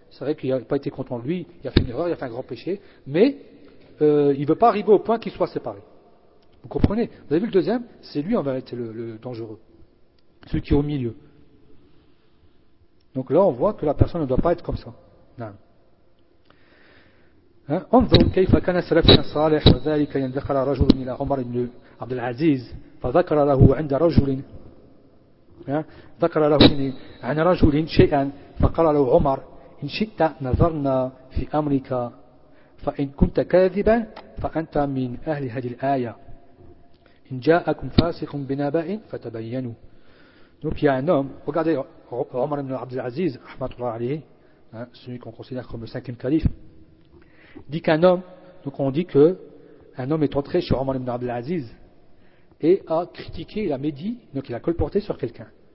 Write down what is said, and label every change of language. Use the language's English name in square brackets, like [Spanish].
[French] C'est vrai qu'il n'a pas été content de lui, il a fait une erreur, il a fait un grand péché, mais il ne veut pas arriver au point qu'il soit séparé. Vous comprenez? Vous avez vu le deuxième? C'est lui en vérité le dangereux. Celui qui est au milieu. Donc là, on voit que la personne ne doit pas être comme ça. Non. [Arabic] انظر كيف كان سلف صالح وذلك ان دخل رجل الى عمر بن عبد العزيز فذكر له عند رجل ذكر له عن رجل شيئا فقال له عمر ان شئت نظرنا في امرك فان كنت كاذبا فانت من اهل هذه الايه ان جاءكم فاسق بنباء فتبينوا. [French] Donc il y a un homme, regardez عمر بن عبد العزيز [Arabic] رحمه الله عليه, [French] celui qu'on considère comme le cinquième calife, dit qu'un homme, donc on dit que un homme est entré chez Omar ibn Abdel Aziz et a critiqué, il a médit, donc il a colporté sur quelqu'un.